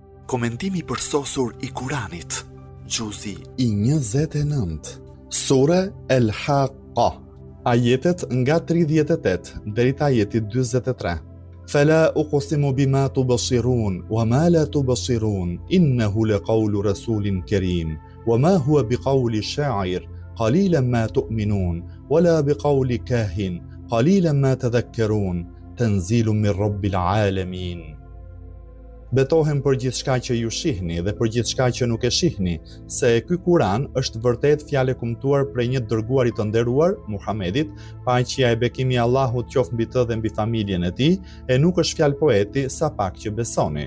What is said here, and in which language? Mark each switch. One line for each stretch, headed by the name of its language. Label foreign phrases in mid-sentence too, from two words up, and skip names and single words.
Albanian: Komentimi përsosur i Kuranit, Gjuzi i 29, Sura El-Haqqa, ajetet nga 38 deri te ajeti 43.
Arabic: فلا أقسم بما تبصرون وما لا تبصرون إنه لقول رسول كريم وما هو بقول شاعر قليلا ما تؤمنون ولا بقول كاهن قليلا ما تذكرون تنزيل من رب العالمين.
Albanian: Betohem për gjithçka që ju shihni dhe për gjithçka që nuk e shihni, se ky Kuran është vërtet fjalë kumtuar prej një dërguarit të nderuar, Muhamedit, paqja e bekimi i Allahut qoftë mbi të dhe mbi familjen e tij, e nuk është fjalë poeti, sa pak që besoni.